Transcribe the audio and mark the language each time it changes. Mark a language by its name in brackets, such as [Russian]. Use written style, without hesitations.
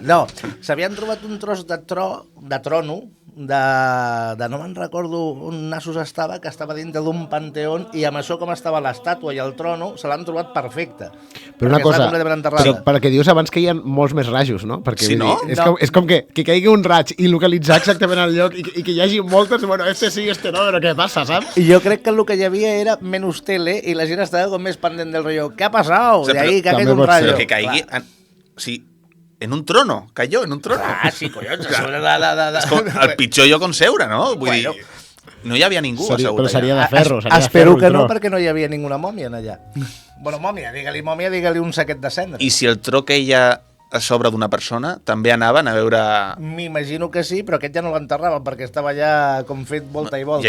[Catalan] No, s'havien trobat un tros de trono, no me'n recordo on nassos estava, que estava dintre d'un panteón, i amb això com estava l'estàtua i el trono, se l'han trobat perfecte. Però una cosa, perquè dius abans que hi ha molts més rajos, no? Perquè, sí, no? És com que caigui un raig i localitzar exactament el lloc i que hi hagi moltes, bueno, [Spanish] este sí, este no, [Catalan] però què passa, saps? I jo crec que el que hi havia era menys tele i la gent estava com més pendent del rotllo. [Spanish] ¿Qué ha pasado? De ahí que ha caído un rayo. [Catalan] Que caigui... [Spanish] Sí, en un trono, cayó en un trono. [Catalan] Sí, collons, el pitjor lloc on seure, no? Vull dir, no hi havia ningú assegut allà. Però seria de ferro. Espero que no, perquè no hi havia ninguna mòmia allà. Bueno, mòmia, digue-li un saquet de cendra. I si el tro queia a sobre d'una persona, també anaven a veure... M'imagino que sí, però aquest ja no l'enterraven perquè estava allà com fet volta i volta.